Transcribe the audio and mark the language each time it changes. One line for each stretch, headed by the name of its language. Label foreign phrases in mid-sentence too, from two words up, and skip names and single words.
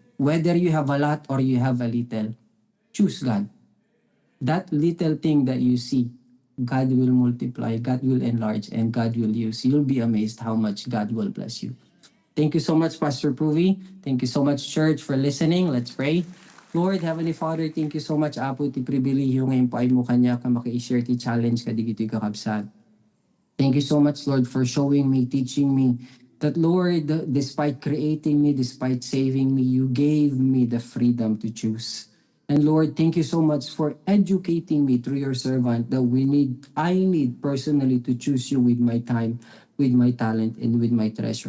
English: Whether you have a lot or you have a little, choose God. That little thing that you see, God will multiply, God will enlarge, and God will use. You'll be amazed how much God will bless you. Thank you so much, Pastor Pruvi. Thank you so much, church, for listening. Let's pray. Lord, Heavenly Father, thank you so much,
Iloko: Apo, ti pribiliyo ngayon po ay mo kanya ka maki-share ti challenge ka digito'y kakabsat.
English: Thank you so much, Lord, for showing me, teaching me that, Lord, despite creating me, despite saving me, you gave me the freedom to choose. And Lord, thank you so much for educating me through your servant that I need personally to choose you with my time, with my talent, and with my treasure.